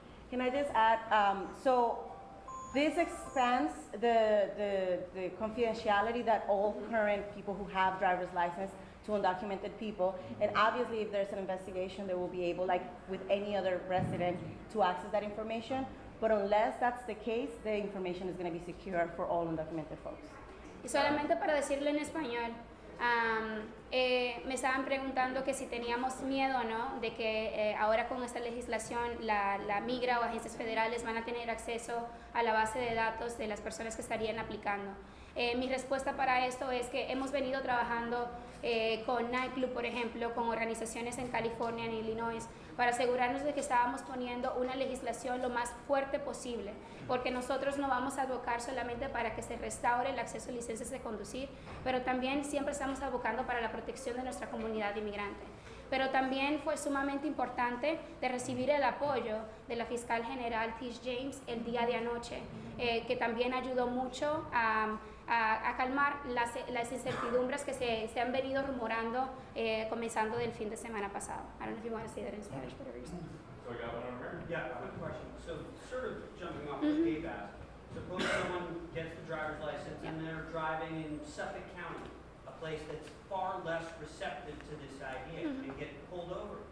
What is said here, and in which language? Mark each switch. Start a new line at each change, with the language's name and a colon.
English: Can I just add, so this expands the confidentiality that all current people who have driver's license to undocumented people, and obviously if there's an investigation, they will be able, like with any other resident, to access that information, but unless that's the case, the information is going to be secure for all undocumented folks.
Spanish: Y solamente para decirlo en español, me estaban preguntando que si teníamos miedo, ¿no?, de que ahora con esta legislación la migra o agencias federales van a tener acceso a la base de datos de las personas que estarían aplicando. Mi respuesta para esto es que hemos venido trabajando con NYCLU, por ejemplo, con organizaciones en California, en Illinois, para asegurarnos de que estábamos poniendo una legislación lo más fuerte posible, porque nosotros no vamos a advocar solamente para que se restaure el acceso a licencias de conducir, pero también siempre estamos advocando para la protección de nuestra comunidad inmigrante. Pero también fue sumamente importante de recibir el apoyo de la fiscal general Tish James el día de anoche, que también ayudó mucho a calmar las incertidumbres que se han venido rumorando comenzando del fin de semana pasado.
English: I don't know if you want to say that in Spanish, whatever you say. So we got one over here. Yeah, quick question. So sort of jumping off what Dave asked, suppose someone gets the driver's license and they're driving in Suffolk County, a place that's far less receptive to this idea, and get pulled over.